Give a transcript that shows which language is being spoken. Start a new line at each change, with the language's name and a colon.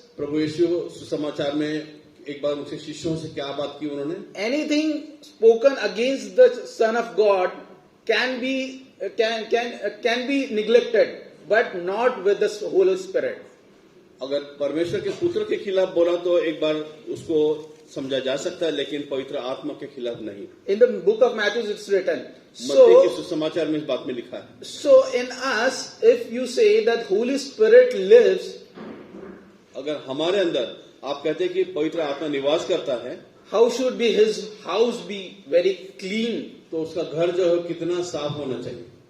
Hindi: प्रभु यीशु सुसमाचार में एक बार उनसे शिष्यों से क्या बात की उन्होंने?
English: Anything spoken against the Son of God can be neglected, but not with the Holy Spirit.
Hindi: अगर परमेश्वर के पुत्र के खिलाफ बोला तो एक बार उसको समझा जा सकता है, लेकिन पवित्र आत्मा के खिलाफ नहीं।
English: In the book of Matthew, it's written.
Hindi: मत्ती के
English: So,
Hindi: सुसमाचार में इस बात में लिखा है।
English: so in us, if you say that Holy Spirit lives,
Hindi: अगर हमारे अंदर आप कहते हैं कि पवित्र आत्मा निवास करता है,
English: how should be his house be very clean?
Hindi: तो उसका घर जो है कितना साफ होना चाहिए?